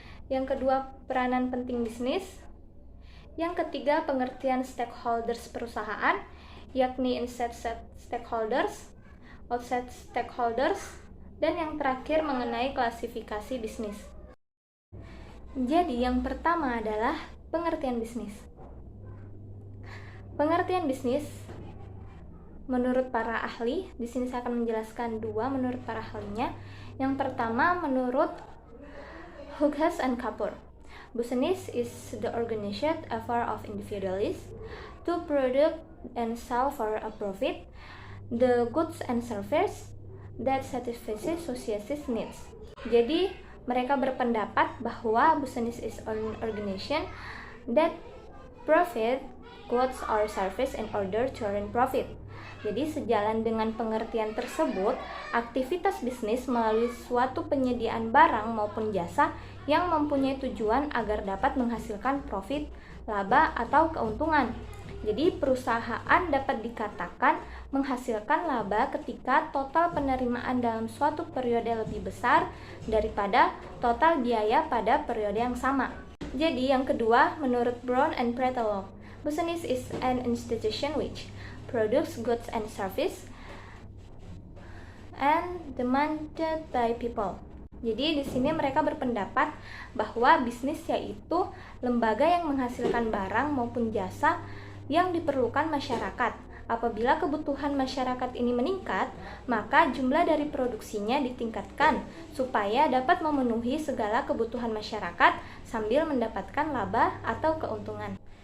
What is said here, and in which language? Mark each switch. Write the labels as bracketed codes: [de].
[id] Yang kedua, peranan penting bisnis. Yang ketiga, pengertian stakeholders perusahaan, yakni inside stakeholders, outside stakeholders, dan yang terakhir mengenai klasifikasi bisnis. Jadi, yang pertama adalah pengertian bisnis. Pengertian bisnis menurut para ahli, di sini saya akan menjelaskan dua menurut para ahlinya. Yang pertama menurut Hughes and Kapur. [en] Business is the organized effort of individuals to produce and sell for a profit the goods and services that satisfy society's needs. [id] Jadi, mereka berpendapat bahwa [en] business is an organization that profit goods or service in order to earn profit. [id] Jadi, sejalan dengan pengertian tersebut, aktivitas bisnis melalui suatu penyediaan barang maupun jasa yang mempunyai tujuan agar dapat menghasilkan profit, laba, atau keuntungan. Jadi, perusahaan dapat dikatakan menghasilkan laba ketika total penerimaan dalam suatu periode lebih besar daripada total biaya pada periode yang sama. Jadi, yang kedua, menurut [en] Brown and Pretelo, business is an institution which produce goods and service and demanded by people. [id] Jadi di sini mereka berpendapat bahwa bisnis yaitu lembaga yang menghasilkan barang maupun jasa yang diperlukan masyarakat. Apabila kebutuhan masyarakat ini meningkat, maka jumlah dari produksinya ditingkatkan supaya dapat memenuhi segala kebutuhan masyarakat sambil mendapatkan laba atau keuntungan.